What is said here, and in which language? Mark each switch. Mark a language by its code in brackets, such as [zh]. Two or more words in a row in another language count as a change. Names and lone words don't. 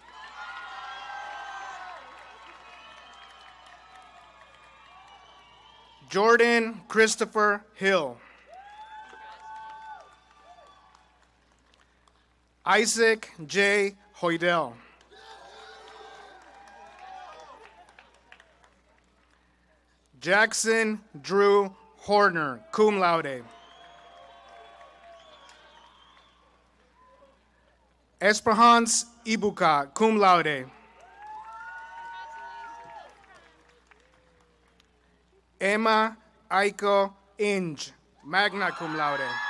[en] Jordan Christopher Hill. Isaac J. Hoydell. Jackson Drew Horner, [la] cum laude. [en] Esperance Ibuka, [la] cum laude. [en] Emma Aiko Inge, [la] magna cum laude.